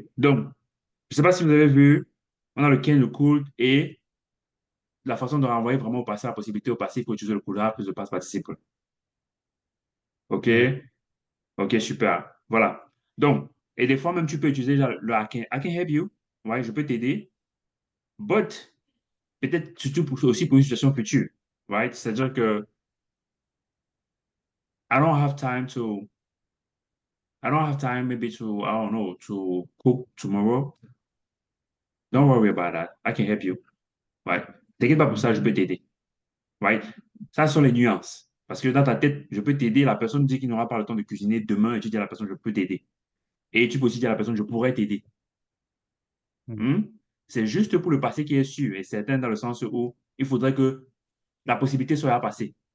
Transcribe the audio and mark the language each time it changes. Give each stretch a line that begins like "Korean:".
French: Donc, je ne sais pas si vous avez vu, on a le can, le could et la façon de renvoyer vraiment au passé, la possibilité au passé, il faut utiliser le could have plus le past participle. OK? Ouais. OK, super. Voilà. Donc, et des fois même, tu peux utiliser genre, le
English: I can help you.
French: Ouais, je peux t'aider. But, peut-être surtout aussi pour une situation future.
English: Right?
French: C'est-à-dire que
English: I don't have time to, I don't have time maybe to, I don't know, to cook tomorrow. Don't worry about that. I can help you. Right?
French: T'inquiète pas pour ça, je peux t'aider.
English: Right?
French: Ça ce sont les nuances. Parce que dans ta tête, je peux t'aider. La personne dit qu'il n'aura pas le temps de cuisiner demain et tu dis à la personne, je peux t'aider. Et tu peux aussi dire à la personne, je pourrais t'aider. Mhm. C'est juste pour le passé qui est sûr et certain dans le sens où il faudrait que la possibilité soit passée.